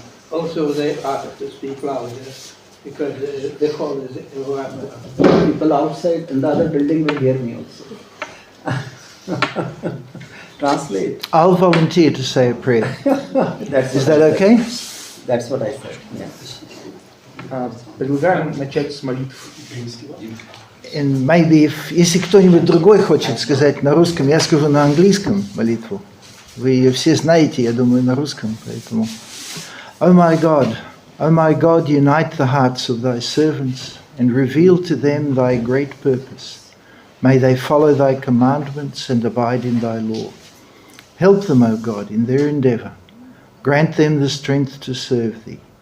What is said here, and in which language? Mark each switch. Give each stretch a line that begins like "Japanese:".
English: Also, they asked to speak louder because the hall is overwhelmed. People outside in the other building will hear me also. Translate. I'll volunteer to say a prayer. Is that okay? That's what I said. Yeah.
Russian: Предлагаем начать с молитв.
English: And maybe
Russian: если кто-нибудь другой хочет сказать на русском, я скажу на английском молитву. Вы ее все знаете, я думаю, на русском, поэтому.
English: Oh my God, unite the hearts of thy servants and reveal to them thy great purpose. May they follow thy commandments and abide in thy law. Help them, O God, in their endeavour. Grant them the strength to serve thee.